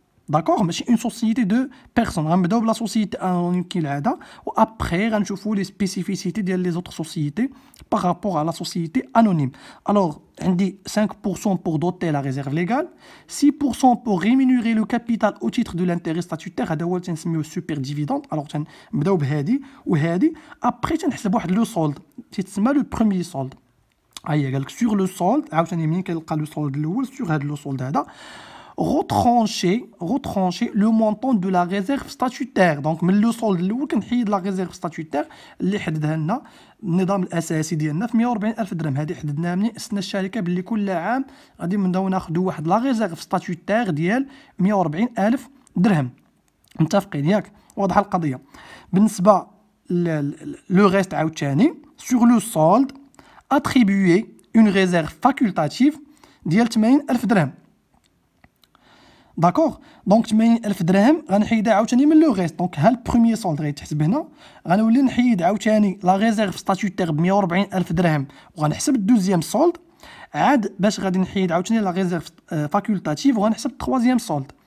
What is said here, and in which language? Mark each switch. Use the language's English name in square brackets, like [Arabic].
[French] D'accord? Mais c'est une société de personnes. On va la société anonyme qui est là. Après, on va les spécificités des autres sociétés par rapport à la société anonyme. Alors, on dit 5% pour doter la réserve légale, 6% pour rémunérer le capital au titre de l'intérêt statutaire. [Arabic] هذا هو تنسميوه [French] super dividende. Alors, [Arabic] نبداو بهذه وهذه. [French] Après, [Arabic] تنحسب واحد لو solde. تسمى le premier solde. هيا قال لك [French] sur le solde. [Arabic] عاوتاني منين كنلقى لو solde الاول sur هذا لو solde هذا. [French] retrancher le montant de la réserve statutaire. Donc, [Arabic] من [French] le solde [Arabic] الاول كنحيد [French] la réserve statutaire [Arabic] اللي حددها لنا النظام الاساسي ديالنا في 140,000 درهم. هذه حددناها منين اسسنا الشركه باللي كل عام غادي نبداو ناخذوا واحد لا ريزيرف ستاتوتير ديال 140,000 درهم. متفقين ياك؟ واضحه القضيه. بالنسبه لو ريست عاوتاني [French] sur le solde attribuer une réserve facultative [Arabic] ديال 80,000 درهم. داكوغ دونك 80,000 درهم غنحيدها عاوتاني من لو ريست. دونك ها البروميي سولد غيتحسب هنا، غنولي نحيد عاوتاني لا ريزيرف ستاتوتير ب 140,000 درهم وغنحسب الدوزيام سولد، عاد باش غادي نحيد عاوتاني لا ريزيرف فاكولتاتيف وغنحسب التروازيام سولد.